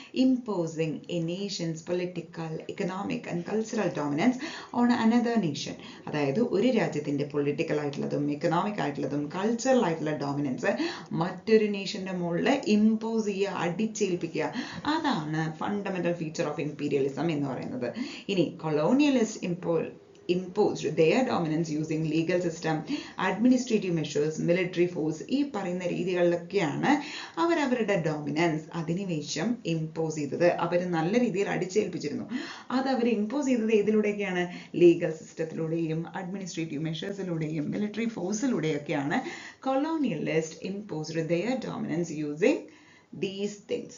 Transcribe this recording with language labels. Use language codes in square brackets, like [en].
[en] Imposing a nation's political, economic and cultural dominance on another nation. [ml] അതായത് ഒരു രാജ്യത്തിന്റെ political ആയിട്ടുള്ളതും എക്കണോമിക് ആയിട്ടുള്ളതും കൾച്ചറൽ ആയിട്ടുള്ള ഡോമിനൻസ് മറ്റൊരു നേഷന്റെ മുകളിൽ ഇമ്പോസ് ചെയ്യുക, അടിച്ചേൽപ്പിക്കുക. അതാണ് [en] fundamental feature of imperialism [ml] എന്ന് പറയുന്നത്. [en] ഇനി colonialist imposed their dominance using legal system, administrative measures, military force. [ml] ഈ പറയുന്ന രീതികളിലൊക്കെയാണ് അവരവരുടെ ഡോമിനൻസ് അധിനിവേശം ഇമ്പോസ് ചെയ്തത്. അവർ നല്ല രീതിയിൽ അടിച്ചേൽപ്പിച്ചിരുന്നു. അത് അവർ ഇമ്പോസ് ചെയ്തത് ഏതിലൂടെയൊക്കെയാണ്? Legal സിസ്റ്റത്തിലൂടെയും administrative മെഷേഴ്സിലൂടെയും military ഫോഴ്സിലൂടെയൊക്കെയാണ് colonialist [en] imposed their dominance using these things.